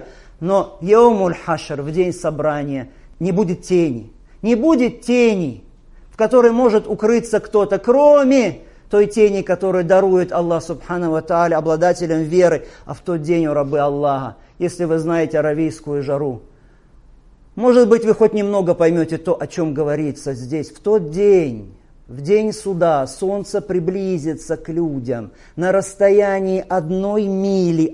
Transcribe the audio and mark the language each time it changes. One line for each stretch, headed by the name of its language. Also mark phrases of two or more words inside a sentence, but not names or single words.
Russian: Но
Arabic: يوم الحشر,
Russian: в день собрания, не будет тени. Не будет тени, в которой может укрыться кто-то, кроме той тени, которую дарует Аллах
Arabic: سبحانه وتعالى
Russian: обладателям веры. А в тот день, о рабы Аллаха, если вы знаете аравийскую жару, может быть, вы хоть немного поймете то, о чем говорится здесь. В тот день, в день суда, солнце приблизится к людям на расстоянии 1 мили.